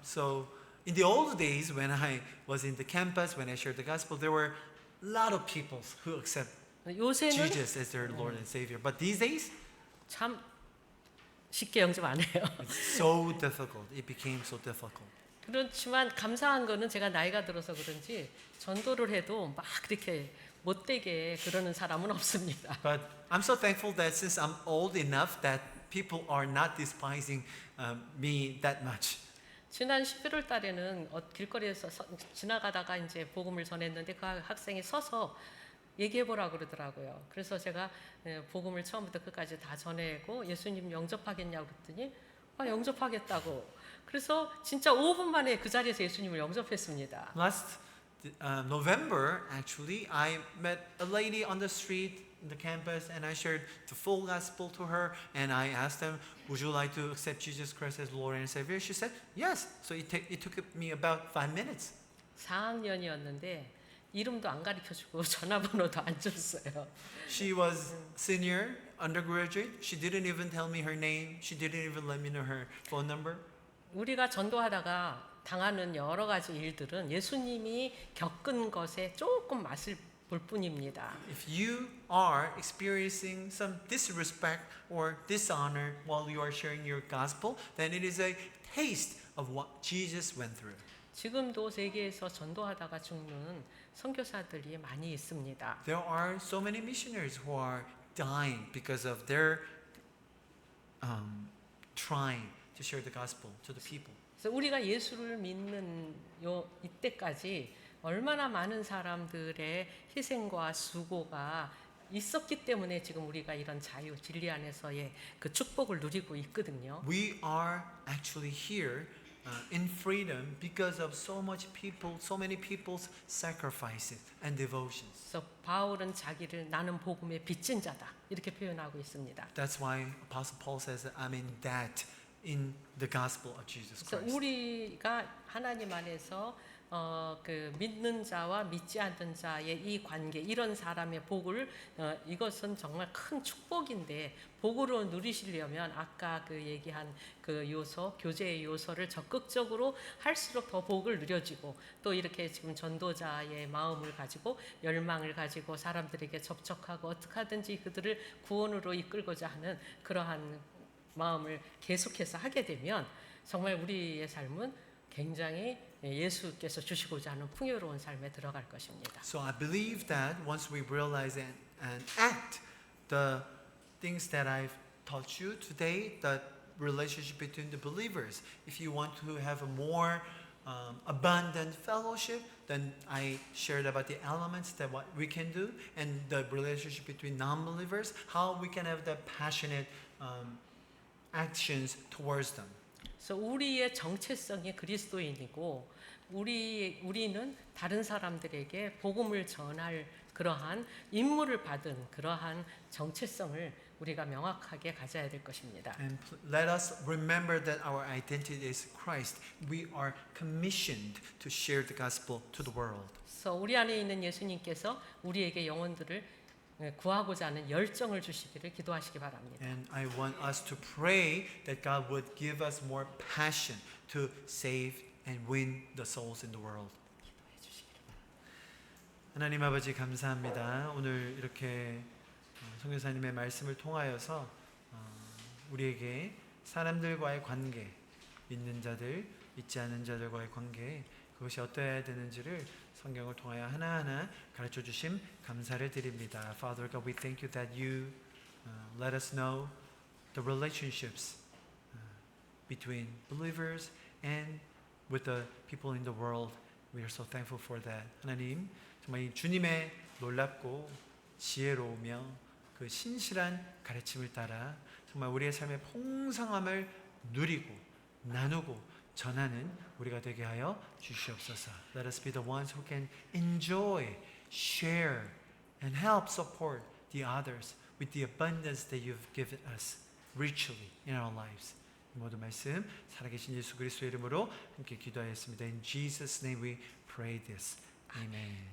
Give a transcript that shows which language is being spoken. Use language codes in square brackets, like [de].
[en] So in the old days when I was in the campus, when I shared the gospel, there were a lot of people who accept [ko] 요새는 [en] Jesus as their Lord and Savior. But these days, [ko] 참 쉽게 영접 안 해요. [en] it's so difficult. It became so difficult. [ko] 그렇지만 감사한 거는 제가 나이가 들어서 그런지 전도를 해도 막 그렇게 못되게 그러는 사람은 없습니다. But I'm so thankful that since I'm old enough that people are not despising me that much. 지난 11월 달에는 길거리에서 지나가다가 이제 복음을 전했는데 그 학생이 서서 얘기해 보라 그러더라고요. 그래서 제가 복음을 처음부터 끝까지 다 전해고 예수님 영접하겠냐고 그랬더니 영접하겠다고. 그래서 진짜 5분 만에 그 자리에서 예수님을 영접했습니다. [en] Last November, actually, I met a lady on the street in the campus, and I shared the full gospel to her, and I asked them, "Would you like to accept Jesus Christ as Lord and Savior?" She said, "Yes." So it took me about 5 minutes. [ko] 4학년이었는데 이름도 안 가르쳐주고 전화번호도 안 줬어요. [en] She was senior, undergraduate. She didn't even tell me her name. She didn't even let me know her phone number. [ko] 우리가 전도하다가 당하는 여러 가지 일들은 예수님이 겪은 것에 조금 맛을 볼 뿐입니다. [en] If you are experiencing some disrespect or dishonor while you are sharing your gospel, then it is a taste of what Jesus went through. [ko] 지금도 세계에서 전도하다가 죽는 선교사들이 많이 있습니다. [en] There are so many missionaries who are dying because of their trying to share the gospel to the people. [ko] 그래서 우리가 예수를 믿는 이때까지 얼마나 많은 사람들의 희생과 수고가 있었기 때문에 지금 우리가 이런 자유 진리 안에서의 그 축복을 누리고 있거든요. [en] We are actually here in freedom because of so many people's sacrifices and devotions. [ko] 그래서 바울은 자기를 나는 복음의 빚진 자다 이렇게 표현하고 있습니다. [en] That's why Apostle Paul says, I'm in debt in the gospel of Jesus [ko] 그래서 [en] Christ. [ko] 우리가 하나님 안에서 그 믿는 자와 믿지 않는 자의 이 관계, 이런 사람의 복을 이것은 정말 큰 축복인데 복으로 누리시려면 아까 그 얘기한 그 요소, 교제의 요소를 적극적으로 할수록 더 복을 누려지고 또 이렇게 지금 전도자의 마음을 가지고 열망을 가지고 사람들에게 접촉하고 어떻게 하든지 그들을 구원으로 이끌고자 하는 그러한 마음을 계속해서 하게 되면 정말 우리의 삶은 굉장히 예수께서 주시고자 하는 풍요로운 삶에 들어갈 것입니다. [en] So I believe that once we realize and act the things that I've taught you today, the relationship between the believers, if you want to have a more abundant fellowship, then I shared about the elements that what we can do, and the relationship between non-believers, how we can have the passionate actions towards them. [ko] 그래서 우리의 정체성이 그리스도인이고 우리는 다른 사람들에게 복음을 전할 그러한 임무를 받은 그러한 정체성을 우리가 명확하게 가져야 될 것입니다. [en] And let us remember that our identity is Christ. We are commissioned to share the gospel to the world. [ko] 그래서 우리 안에 있는 예수님께서 우리에게 영혼들을 구하고자 하는 열정을 주시기를 기도하시기 바랍니다. [en] And I want us to pray that God would give us more passion to save and win the souls in the world. [ko] 하나님 아버지 감사합니다. 오늘 이렇게 선교사님의 말씀을 통하여서 우리에게 사람들과의 관계, 믿는 자들, 믿지 않는 자들과의 관계, 그것이 어떠해야 되는지를 성경을 통하여 하나하나 가르쳐 주심 감사를 드립니다. [en] Father God, we thank you that you let us know the relationships between believers and with the people in the world. We are so thankful for that. [ko] 하나님, 정말 이 주님의 놀랍고 지혜로우며 그 신실한 가르침을 따라 정말 우리의 삶의 풍성함을 누리고 나누고 전하는 우리가 되게 하여 주시옵소서. [en] Let us be the ones who can enjoy, share, and help support the others with the abundance that you've given us richly in our lives. [ko] 이 모든 말씀 살아계신 예수 그리스도의 이름으로 함께 기도하였습니다. [en] In Jesus' name we pray this. Amen.